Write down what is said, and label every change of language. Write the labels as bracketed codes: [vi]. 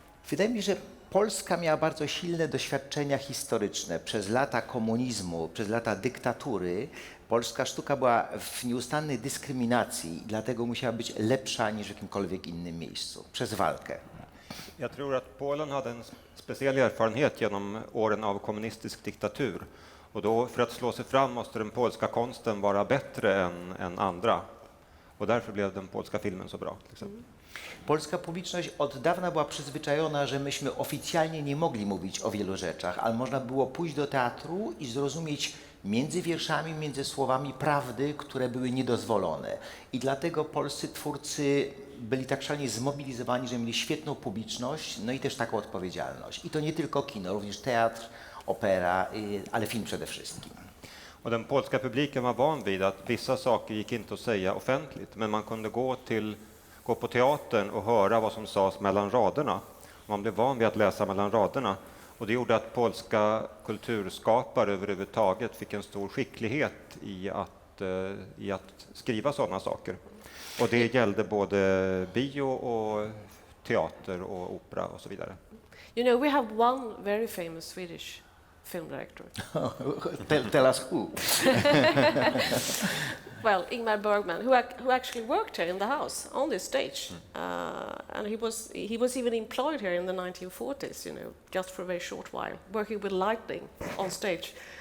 [pl] Wydaje mi się, że Polska miała bardzo silne doświadczenia historyczne. Przez lata komunizmu, przez lata dyktatury polska sztuka była w nieustannej dyskryminacji i dlatego musiała być lepsza niż w jakimkolwiek innym miejscu, przez walkę. [sv] Jag tror att Polen hade en speciell erfarenhet genom åren av kommunistisk diktatur. Och då för att slå sig fram måste den polska konsten vara bättre än andra. Och därför blev den polska filmen så bra. [pl] Polska publiczność od dawna była przyzwyczajona, że myśmy oficjalnie nie mogli mówić o wielu rzeczach, ale można było pójść do teatru i zrozumieć między wierszami, między słowami prawdy, które były niedozwolone. I dlatego polscy twórcy byli tak szalenie zmobilizowani, że mieli świetną publiczność, no i też taką odpowiedzialność. I to nie tylko kino, również teatr, opera, ale film przede wszystkim. [sv] Och den polska publiken var van vid att vissa saker gick inte att säga offentligt, men man kunde gå på teatern och höra vad som sades mellan raderna. Man blev van vid att läsa mellan raderna. Och det gjorde att polska kulturskapare överhuvudtaget fick en stor skicklighet i att skriva sådana saker. Och det gällde både bio och teater och opera och så vidare. [en] We have one very famous Swedish film director. Tell us who. Well, Ingmar Bergman, who actually worked here in the house on this stage, and he was even employed here in the 1940s, just for a very short while, working with lighting on stage.